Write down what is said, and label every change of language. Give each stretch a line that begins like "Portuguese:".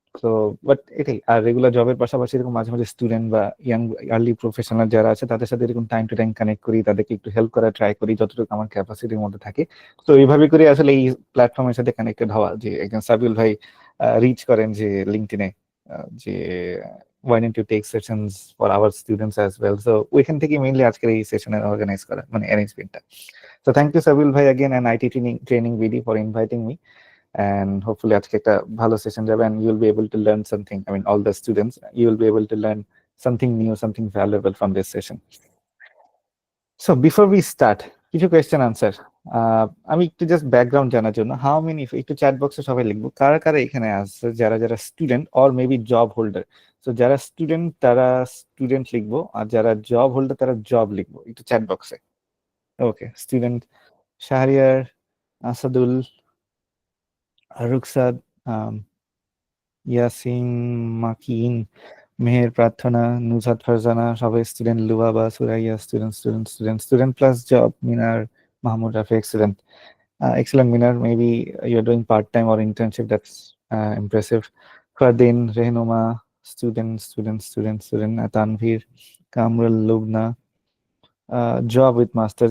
Bangla: তো বাট এটাই, আর রেগুলার জবের পাশাপাশি এরকম মাঝে মাঝে স্টুডেন্ট বা ইয়াং আর্লি প্রফেশনাল যারা আছে তাদের সাথে এরকম টাইম টু টাইম কানেক্ট করি, তাদেরকে একটু হেল্প করার ট্রাই করি যতটুকু আমার ক্যাপাসিটির মধ্যে থাকে। তো এইভাবে করে আসলে এই প্ল্যাটফর্মের সাথে কানেক্টেড হওয়া, যে একজন সাবিউল ভাই রিচ করেন যে লিঙ্কডইনে, যে why don't you take sessions for our students as well, so ওইখান থেকে মেইনলি আজকের এই সেশনের অর্গানাইজ করা, মানে অ্যারেঞ্জমেন্টটা।
English: So thank you Sabil bhai again and IT training VD for inviting me, and hopefully আজকে একটা ভালো session যাবে, and you'll be able to learn something. I mean, all the students, you will be able to learn something new, something valuable from this session. So before we start, কিছু question answer.
Bangla: আমি একটু just background জানার জন্য, how many, একটু chat বক্সে সবাই লিখবো কারা কারা এখানে আছে যারা যারা student or maybe job holder. তো যারা স্টুডেন্ট তারা স্টুডেন্ট লিখবো, আর যারা জব হোল্ডার তারা জব লিখবো একটু চ্যাট বক্সে। ওকে, স্টুডেন্ট শাহরিয়ার, আসাদুল, রুকসাদ, ইয়াসিন, মাকিন, মেহের, প্রার্থনা, নুসাত, ফারজানা, সবাই student. লুবাবা, Suraiya, student student student student plus job. Minar, Mahmud, Rafi, excellent. Excellent, Minar.
English: Maybe you're doing part-time or internship. That's impressive. Fardin, Rehnuma, student. Tanvir, Kamrul, Lubna, job with masters.